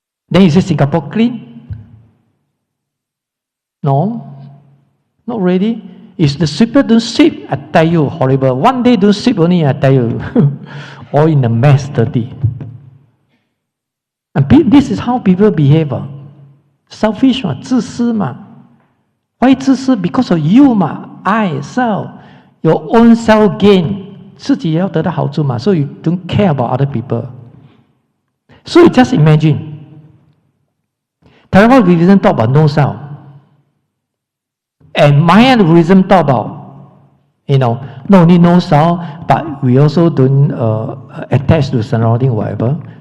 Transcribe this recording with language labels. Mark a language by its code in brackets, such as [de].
[en] Then you say Singapore clean? No, not really. If the sweeper don't sweep, I tell you, horrible. One day don't sweep only, I tell you, all in a mess, dirty. And this is how people behave. [zh] Selfish, 自私嘛. [en] Why 自私?Because of you 嘛. I, self, your own self gain. [zh] 自己也要得到好处嘛. [en] So you don't care about other people. So you just imagine. Theravada Buddhism talk about no self. And Mayan Buddhism talk about, not only no self, but we also don't attach to surrounding whatever.